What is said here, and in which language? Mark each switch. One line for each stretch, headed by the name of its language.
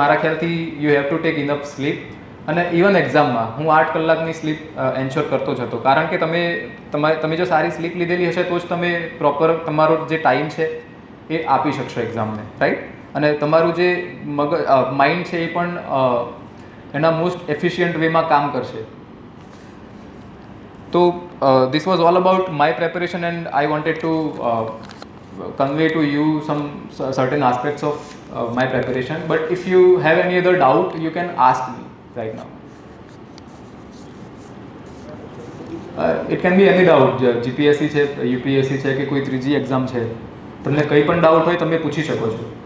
Gujarati: મારા ખ્યાલથી
English: You have to take enough sleep.
Gujarati: અને ઇવન એક્ઝામમાં હું 8 કલાકની સ્લીપ એન્શ્યોર કરતો જ હતો. કારણ કે તમે જો સારી સ્લીપ લીધેલી હશે તો જ તમે પ્રોપર તમારો જે ટાઈમ છે એ આપી શકશો એક્ઝામને, રાઈટ? અને તમારું જે માઇન્ડ છે એ પણ એના મોસ્ટ એફિશિયન્ટ વેમાં કામ કરશે.
English: તો this was all about my preparation and I wanted to convey to you some certain aspects of my preparation. But if you have any other doubt, you can ask me right now. It can be any doubt.
Gujarati: GPSC છે, UPSC છે કે કોઈ ત્રીજી exam છે, તમને કંઈ પણ doubt હોય તમે પૂછી શકો છો.